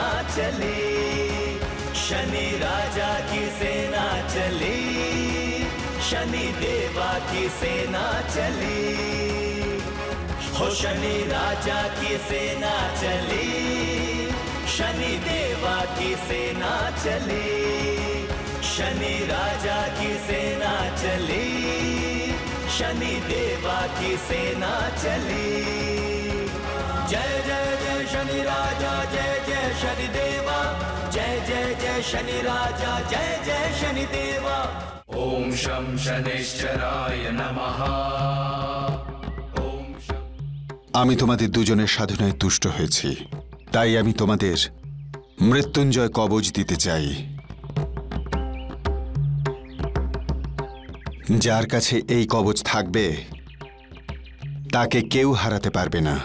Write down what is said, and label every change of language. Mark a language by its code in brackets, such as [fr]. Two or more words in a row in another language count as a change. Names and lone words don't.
[hi] चली, शनि राजा की सेना चली, शनि देवा की सेना चली, हो शनि राजा की सेना चली, शनि देवा की सेना चली, शनि राजा की सेना चली, शनि देवा की सेना चली। जय जय जय शनि राजा, जय जय शनि देवा, जय जय जय शनि राजा, जय जय शनि देवा। [sa] ॐ शं शनैश्चराय नमः [bn] আমি তোমাদের দুজনের সাধনায় তুষ্ট হয়েছি, তাই আমি তোমাদের মৃত্যুঞ্জয় কবচ দিতে চাই। যার কাছে এই কবচ থাকবে তাকে কেউ হারাতে পারবে না।